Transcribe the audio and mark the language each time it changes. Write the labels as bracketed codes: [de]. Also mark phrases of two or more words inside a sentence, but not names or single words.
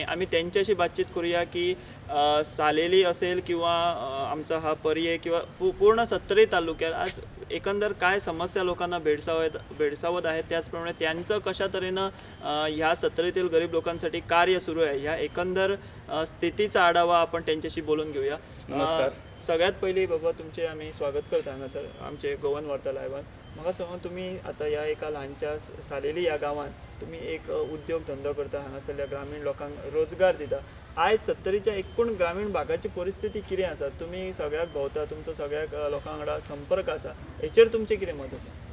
[mr] आम्ही त्यांच्याशी बातचीत करूया की सालेली असेल किंवा आमचा हा पर्याय किंवा पूर्ण सत्तरी तालुक्यात आज एकंदर काय समस्या लोकांना भेडसावत आहेत, त्याचप्रमाणे त्यांचं कशा तऱ्हेनं ह्या सत्तरीतील गरीब लोकांसाठी कार्य सुरू आहे, ह्या एकंदर स्थितीचा आढावा आपण त्यांच्याशी बोलून घेऊया. नमस्कार. [kok] सगळ्यात पहिले बाबा तुमचे आम्ही स्वागत करता हांगा सर आमचे गोवन वार्ता लायव्हान. म्हाका सांगा, तुम्ही आता ह्या एका ल्हानच्या सालेली ह्या गांवांत तुम्ही एक उद्योग धंदो करता, हांगासरल्या ग्रामीण लोकांक रोजगार दिता. आयज सत्तरीच्या एकूण ग्रामीण भागाची परिस्थिती कितें आसा? तुम्ही सगळ्याक भोंवता, तुमचो सगळ्याक लोकां वांगडा संपर्क आसा, हेचेर तुमचें कितें मत आसा?